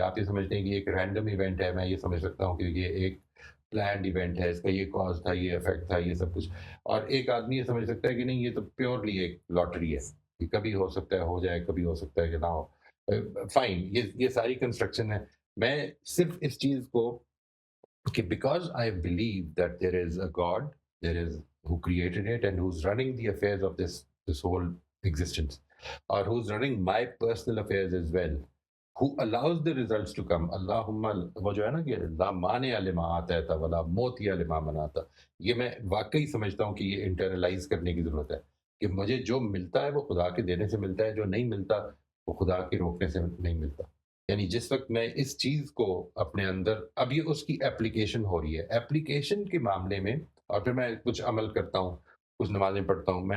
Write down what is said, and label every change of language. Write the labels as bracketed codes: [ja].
[hi] आप ये समझते हैं कि एक रैंडम इवेंट है, मैं ये समझ सकता हूँ कि ये एक प्लान्ड इवेंट है, इसका ये कॉज था, ये इफेक्ट था, ये सब कुछ. और एक आदमी ये समझ सकता है कि नहीं, ये तो प्योरली एक लॉटरी है, ये कभी हो सकता है हो जाए, कभी हो सकता है कि ना हो. फाइन, ये सारी कंस्ट्रक्शन है. मैं सिर्फ इस चीज को कि [en] because I believe that there is a God, there is who created it and who's running the affairs of this whole existence, or who's running my personal affairs as well, who allows the results to come. [ar] Allahumma, [hi] वो जो है ना कि [ar] ला माने अलिमा आता है वला मोती अलिमा मनाता. [hi] ये मैं वाकई समझता हूँ कि ये इंटरनलाइज करने की जरूरत है कि मुझे जो मिलता है वो खुदा के देने से मिलता है, जो नहीं मिलता वो खुदा के रोकने से नहीं मिलता. यानी जिस वक्त मैं इस चीज़ को अपने अंदर, अब ये उसकी एप्लीकेशन हो रही है, एप्लीकेशन के मामले में, और फिर मैं कुछ अमल करता हूँ, कुछ नमाज़ें पढ़ता हूँ.